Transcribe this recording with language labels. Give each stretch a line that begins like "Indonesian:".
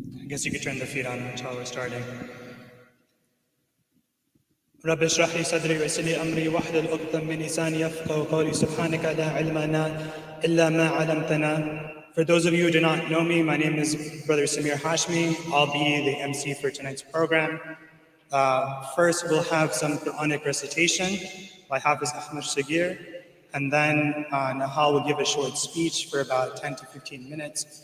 English: guess you could turn the feed on until we're starting.
Arabic: رب اشرح لي صدري ويسر لي امري واحلل عقدة من لساني يفقهوا قولي سبحانك لا علم لنا الا ما علمتنا.
English: For those of you who do not know me, my name is Brother Samir Hashmi. I'll be the MC for tonight's program. First, we'll have some Quranic recitation by Hafiz Ahmad Sagir, and then Nihal will give a short speech for about 10 to 15 minutes.